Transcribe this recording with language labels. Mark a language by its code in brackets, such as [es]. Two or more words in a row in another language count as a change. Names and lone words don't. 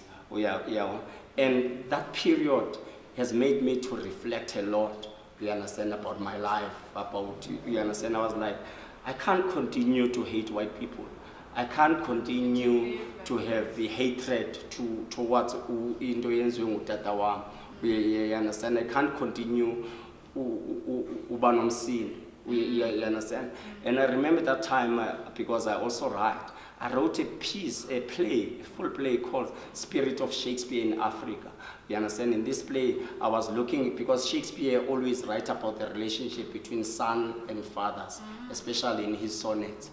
[en] And that period has made me to reflect a lot. We understand about my life, about you understand. I was like, I can't continue to hate white people. I can't continue to have the hatred towards [xh] into yenziwe ngutata wami. [en] You understand? I can't continue [xh] uba nomsini. [en] You understand? And I remember that time because I also write. I wrote a piece, a full play called Spirit of Shakespeare in Africa. You understand? In this play, I was looking, because Shakespeare always writes about the relationship between son and fathers, especially in his sonnets.